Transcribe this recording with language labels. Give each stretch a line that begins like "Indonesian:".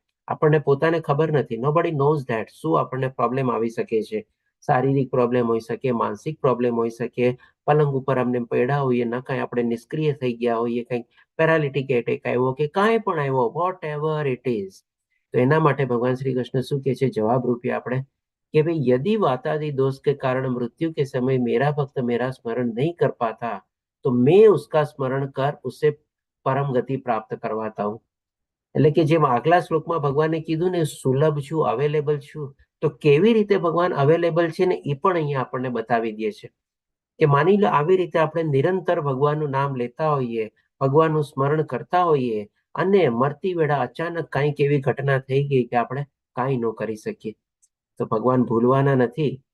Gujarati: આપણને પોતાને ખબર નથી.
English: nobody knows that
Gujarati: શું આપણને પ્રોબ્લેમ આવી શકે છે. શારીરિક પ્રોબ્લેમ હોઈ શકે, માનસિક પ્રોબ્લેમ હોઈ શકે, પલંગ ઉપર અમને પડ્યા હોઈએ, ન કાંઈ આપણે નિષ્ક્રિય થઈ ગયા હોઈએ, કંઈક પેરાલિટિક એટેક આવ્યો કે કાંઈ પણ આવ્યો,
English: Whatever it is.
Gujarati: તો એના માટે ભગવાન શ્રી કૃષ્ણ શું કહે છે જવાબ રૂપે આપણે
Hindi: कि भाई यदि वातादि दोष के कारण मृत्यु के समय मेरा भक्त मेरा स्मरण नहीं कर पाता तो मैं उसका स्मरण कर उसे परम गति प्राप्त करवाता हूँ.
Gujarati: એટલે કે જેમ આગલા શ્લોકમાં ભગવાને કીધું ને સુલભ છું, અવેલેબલ છું, તો કેવી રીતે ભગવાન અવેલેબલ છે ને એ પણ અહીંયા આપણને બતાવી દે છે કે માની લો આવી રીતે આપણે નિરંતર ભગવાનનું નામ લેતા હોઈએ, ભગવાનનું સ્મરણ કરતા હોઈએ અને મરતી વેળા અચાનક કાંઈક એવી ઘટના થઈ ગઈ કે આપણે કાંઈ ન કરી શકીએ, તો ભગવાન ભૂલવાના નથી.